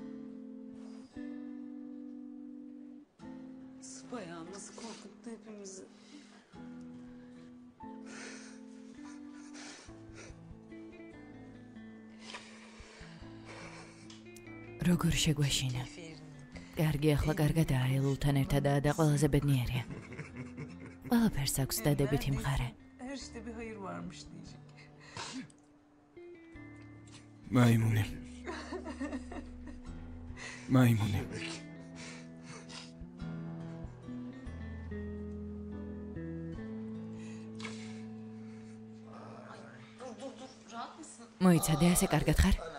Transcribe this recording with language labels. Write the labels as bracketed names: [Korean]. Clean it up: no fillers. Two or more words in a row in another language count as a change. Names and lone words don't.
[Turkish] Bayağı nasıl korkuttu hepimizi. [Georgian] როგორ შეგვეშინა? კარგი, ახლა კარგადაა, ელულთან ერთადაა და ყველაზე ბედნიერია. ყველაფერს აქვს დადებითი მხარე. [Turkish] Her işte bir hayır varmış diyecek. [Georgian] მაიმუნი. მაიმუნი. მოიცადე, ასე კარგად ხარ?